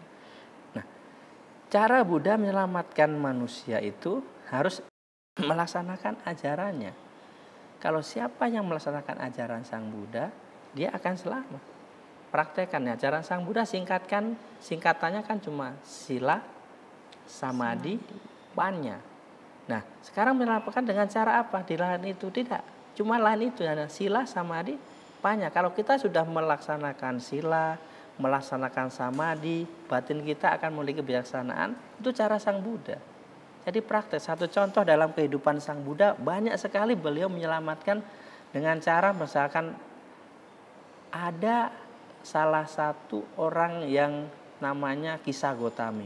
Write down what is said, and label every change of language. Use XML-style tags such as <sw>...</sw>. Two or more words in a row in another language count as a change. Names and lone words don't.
<id>Nah, cara Buddha menyelamatkan manusia itu harus melaksanakan ajarannya. Kalau siapa yang melaksanakan ajaran Sang Buddha, dia akan selamat. Praktekannya, ajaran Sang Buddha singkatannya kan cuma sila, samadhi, panya. Nah, sekarang menyelamatkan dengan cara apa? Di lain itu tidak. Cuma lain itu, ada sila, samadhi, panya. Kalau kita sudah melaksanakan sila, melaksanakan samadhi, batin kita akan memiliki kebijaksanaan. Itu cara Sang Buddha. Jadi praktek. Satu contoh dalam kehidupan Sang Buddha, banyak sekali beliau menyelamatkan dengan cara misalkan ada salah satu orang yang namanya Kisah Gotami.</id>